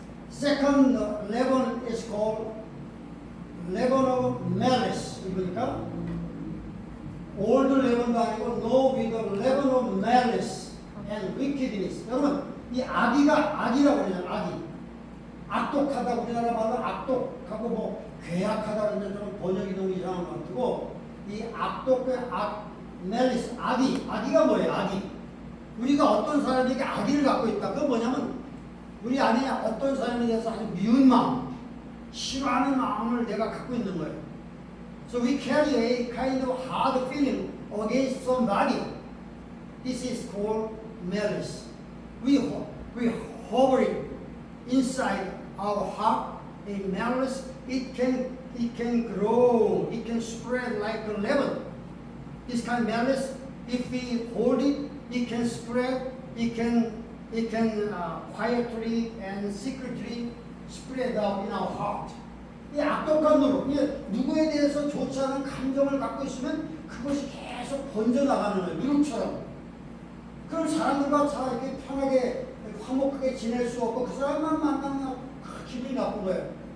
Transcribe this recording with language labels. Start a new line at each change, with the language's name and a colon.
English: Second leaven is called leaven of malice.
Korean: 이거니까
English: old leaven도
Korean: 아니고
English: no with the leaven of malice and wickedness.
Korean: 여러분 이 악이라고 그러잖아요. 악이 악독하다고 우리나라 말로 악독하고 뭐 괴악하다 그러는데 좀 번역이 너무 이상한 것 같고 이 악독의 malice 악이가 뭐예요? 악이 우리가 어떤 사람에게 악의를 갖고 있다. 그건 뭐냐면 우리 안에 어떤 사람에 대해서 아주 미운 마음, 싫어하는 마음을 내가 갖고 있는 거예요.
English: So we carry a kind of hard feeling against somebody. This is called malice. We harbor it inside our heart. A malice, it can grow, it can spread like a leaven. This kind of malice, if we hold it, it can spread, it can quietly and secretly spread out in our heart.
Korean: 이 악독한 누룩, 누구에 대해서 좋지 않은 감정을 갖고 있으면 그것이 계속 번져나가는 거예요. 누룩처럼. 그럼 사람들과 잘 이렇게 편하게 화목하게 지낼 수 없고 그 사람만 만나면 기분이 나쁜 거예요.